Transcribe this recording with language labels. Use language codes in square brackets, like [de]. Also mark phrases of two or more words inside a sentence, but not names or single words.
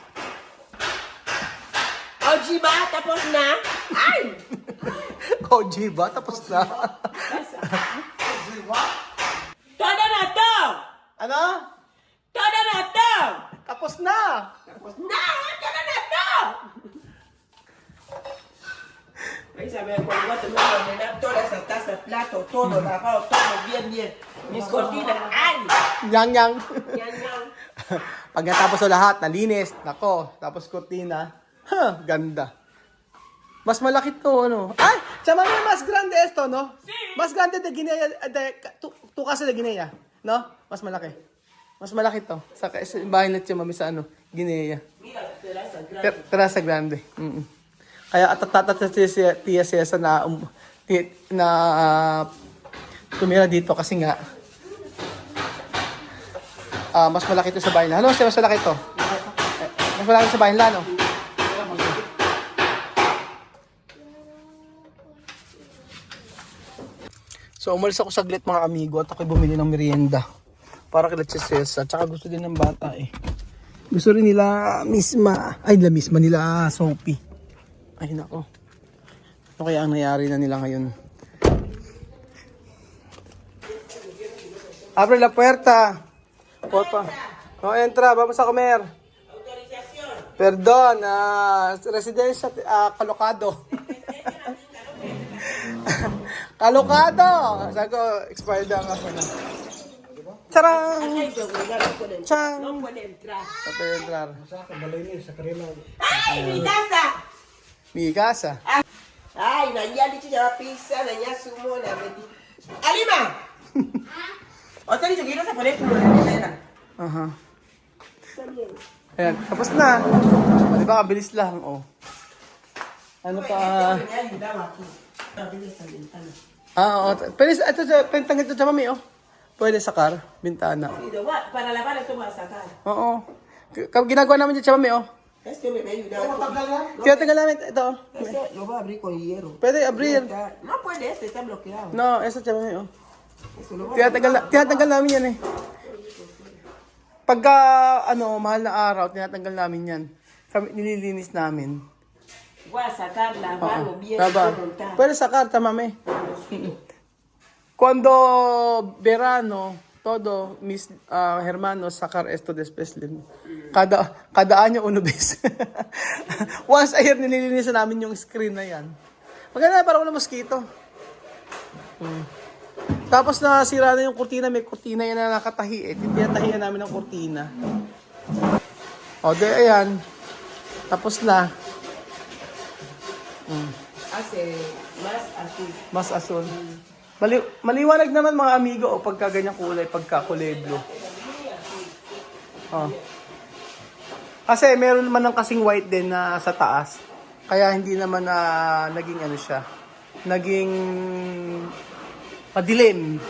[tl] O, Jiba, tapos na. Ay! O, diba? Tapos na. Todo na to! Ano? Todo na to! Tapos na. Tapos na! Todo na to! [es] Ahí sabe, cuando va a tener que ordenar toda esa taza, plato, todo, lavado, todo bien, bien. Mis cortinas, ¡ay! [tl] Yang. Yan, yan. Pag natapos sa lahat, nalinis. Nako, tapos kortina. Ganda. Mas malaki to, ano? Ay! [es] Chama mo, mas grande esto, no? Mas grande de Guinea, tu casa de Guinea, no? [tl] Mas malaki. Mas malaki to. Sa bahay na siya, mami, sa ano? Guinea. [es] Mira, terraza grande. Terasa grande. [tl] Kaya atatat si Tia Cesa na tumira dito kasi nga mas malaki to sa bahay nila. Ano, mas malaki to? Mas malaki sa bahay nila, no? So, umalis ako saglit mga amigo at ako'y bumili ng merienda para kila Tia Cesa. Tsaka gusto din ng bata eh. Gusto rin nila misma nila Sophie. Ay, nako. Ano kaya ang nangyari na nila ngayon? [es] Abre la puerta. Porfa. No, entra. Vamos a comer. Perdón. Residencia Calocado. Calocado. [tl] Sabi ko, expired ang ako na. Charang! Chang! [es] No puede entrar. No puede entrar. [tl] Sa akin, balay niya sa karela. ¡Ay, [es] mi taza! Mi casa. [tl] Ay, nangyari siya pizza, nangyari sumo, nangyari. Alima! O, saan ito? Gino sa palit mo na. Aha. Ayan, tapos na. O, di ba, kabilis lang, oh. Ano pa? Oo. Pwede, ito sa mami, oh. Pwede sa car, bintana. Para lavar ito masakan. Oo. Ginagawa namin dyan sa mami, oh. [es] Este me ayuda. [tl] Tinatinggal namin ito, oh. [es] Este lo va a abrir con hierro. [tl] Pwede abrir. [es] No puede, este está bloqueado. No, [tl] ito sa mami, oh. [es] Eso lo va a [tl] Tinatanggal namin yan, eh. Pagka, mahal na araw, tinatanggal namin yan. Nililinis namin. [es] voy a sacar la mano bien. [tl] Pwede sa karta, mami. [es] Cuando verano, todo mis hermanos sacar esto después. Kada año uno vez. [en] Once a year [tl] nililinisan namin yung screen na yan. Maganda na parang mosquito. Tapos nasira na yung kurtina, may kurtina yan na nakatahi eh. Tinatahian namin ng kurtina. O de ayan. Tapos na. [es] Hace más azul. [tl] Mas asul. Maliwanag naman mga amigo o pagka ganyang kulay, pagka kulay blue. Oh. Kasi meron naman ng kasing white din na sa taas. Kaya hindi naman na naging siya. Naging madilim.